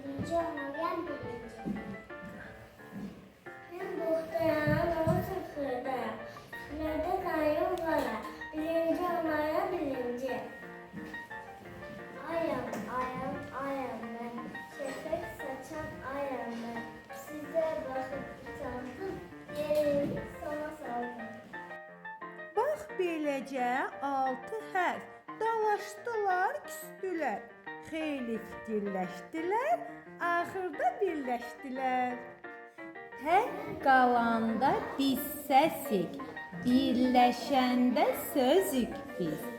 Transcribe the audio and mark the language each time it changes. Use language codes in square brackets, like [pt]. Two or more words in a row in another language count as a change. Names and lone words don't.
[az] birinci olmalıyam birinci. [tr] Ben muhtemelen onu sıkırdım. Nerede kayım var? [az] Birinci olmalıyam birinci. [tr] Ayam, ayam, ayam ben. Şefek saçan ayam ben. Size bakıp utandım. Yerimi sana saldım. [az] Bax beləcə 6 hərf dalaşdılar, küstülər. Xeyli fikirləşdilər, axırda birləşdilər. Tək qalanda biz səsik, birləşəndə sözük biz.